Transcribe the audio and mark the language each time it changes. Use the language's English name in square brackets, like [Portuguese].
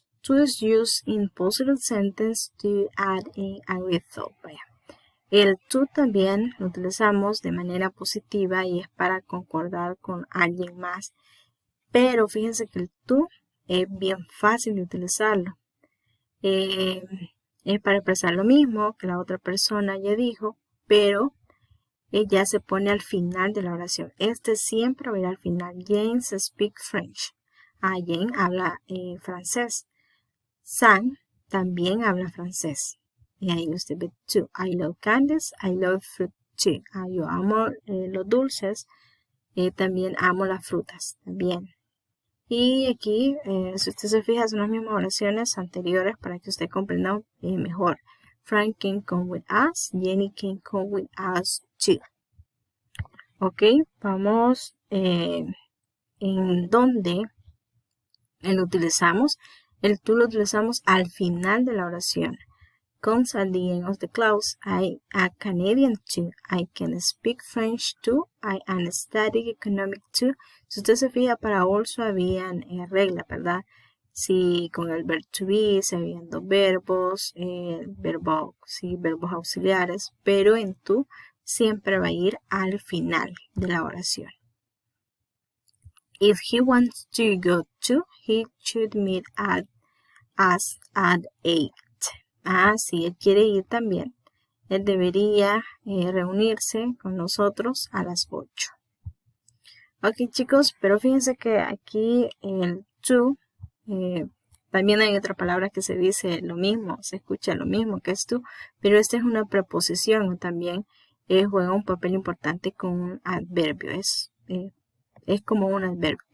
[English] To is used in positive sentence to add in a result. [Spanish] El to también lo utilizamos de manera positiva y es para concordar con alguien más. Pero fíjense que el to es bien fácil de utilizarlo. Es para expresar lo mismo que la otra persona ya dijo, pero ella se pone al final de la oración. Este siempre va a ir al final. [English] James speaks French. [Spanish] Jane habla francés. Sam también habla francés. Y ahí usted ve [English] too. I love candies. I love fruit too. [Spanish] Yo amo los dulces. También amo las frutas. También. Y aquí, si usted se fija, son las mismas oraciones anteriores para que usted comprenda mejor. [English] Frank can come with us. Jenny can come with us too. [Spanish] Ok, vamos en donde lo utilizamos. El to lo utilizamos al final de la oración. [English] Comes at the end of the clause. I am Canadian too. I can speak French too. I am studying economic too. [Spanish] Si usted se fija, para also habían reglas, ¿verdad? Si con el verb to be se habían dos verbos, verbos auxiliares, pero en to siempre va a ir al final de la oración. [English] If he wants to go to, he should meet us at 8. [Spanish] Si él quiere ir también, él debería reunirse con nosotros a las 8. Ok, chicos, pero fíjense que aquí el to, también hay otra palabra que se dice lo mismo, se escucha lo mismo que es to, pero esta es una preposición, también juega un papel importante con un adverbio, es como un adverbio.